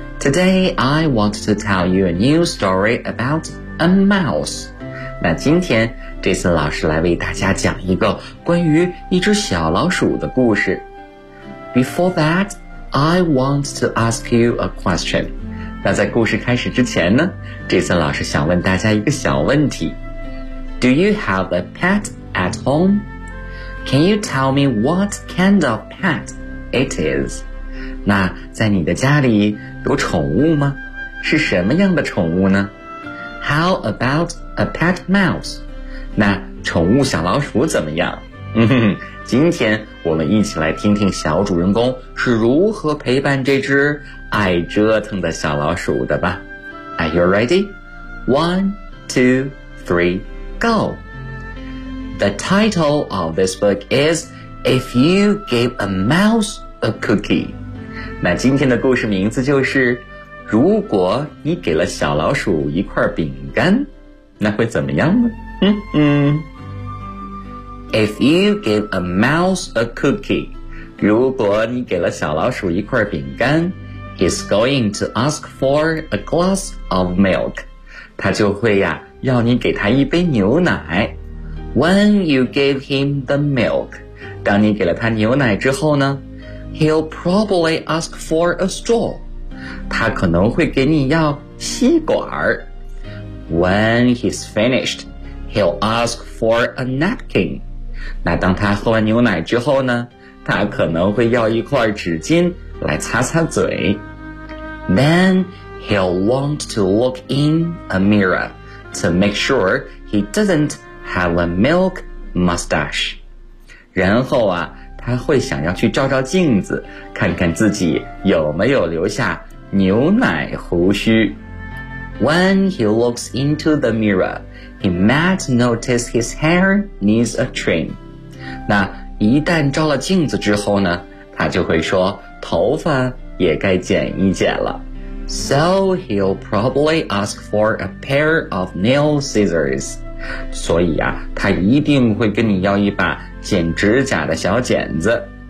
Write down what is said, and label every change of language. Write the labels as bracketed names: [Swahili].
[English] Today, I want to tell you a new story about a mouse. [Chinese] 那今天这次老师来为大家讲一个关于一只小老鼠的故事。 [English] Before that, I want to ask you a question. [Chinese] 那在故事开始之前呢，这次老师想问大家一个小问题。 [English] Do you have a pet at home? Can you tell me what kind of pet it is? [Chinese] 那在你的家里有宠物吗？是什么样的宠物呢？ [English] How about a pet mouse? [Chinese] 那宠物小老鼠怎么样？今天我们一起来听听小主人公是如何陪伴这只爱折腾的小老鼠的吧。 [English] Are you ready? 1, 2, 3, go! The title of this book is If You Give a Mouse a Cookie. [Chinese] 那今天的故事名字就是如果你给了小老鼠一块饼干，那会怎么样呢？ [English] If you give a mouse a cookie, [Chinese] 如果你给了小老鼠一块饼干， [English] he's going to ask for a glass of milk. [Chinese] 他就会呀，要你给他一杯牛奶。 [English] When you give him the milk, [Chinese] 当你给了他牛奶之后呢， [English] he'll probably ask for a straw. [Chinese] 他可能会给你要吸管。 [English] When he's finished, he'll ask for a napkin. [Chinese] 那当他喝完牛奶之后呢，他可能会要一块纸巾来擦擦嘴。 [English] Then he'll want to look in a mirror to make sure he doesn't have a milk mustache. [Chinese] 然后啊，他会想要去照照镜子，看看自己有没有留下牛奶胡须。 [English] When he looks into the mirror, he might notice his hair needs a trim. [Chinese] 那一旦照了镜子之后呢，他就会说头发也该剪一剪了。 [English] So he'll probably ask for a pair of nail scissors. [Chinese] 所以啊，他一定会跟你要一把剪指甲的小剪子。